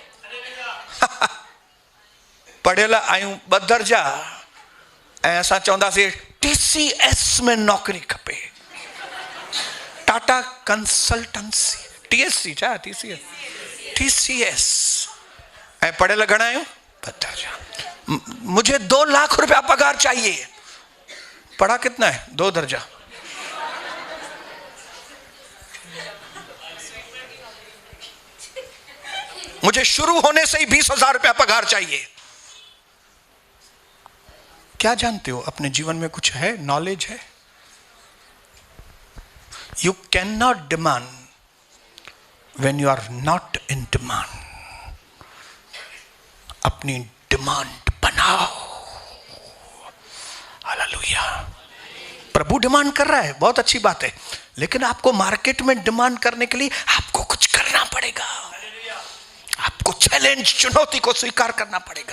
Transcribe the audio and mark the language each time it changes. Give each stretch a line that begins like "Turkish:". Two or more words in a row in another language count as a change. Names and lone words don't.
Sindhi: पढ़ेला आयूं बदरजा ऐसा चौंदा से TCS में नौकरी खपे। टाटा कंसल्टेंसी TSC छा TCS ऐ पढ़ेला घणा आयूं बदरजा।
Hindi: मुझे 2 लाख रुपया पगार चाहिए। पढ़ा कितना है? 2 दर्जा। मुझे शुरू होने से ही 20,000 रुपया पगार चाहिए। क्या जानते हो अपने जीवन में कुछ है, नॉलेज है?
English: You cannot demand when you are not in demand.
Hindi: अपनी डिमांड बनाओ। हालेलुया। प्रभु डिमांड कर रहा है, बहुत अच्छी बात है, लेकिन आपको मार्केट में डिमांड करने के लिए आपको कुछ करना पड़ेगा। आपको चैलेंज, चुनौती को स्वीकार करना पड़ेगा।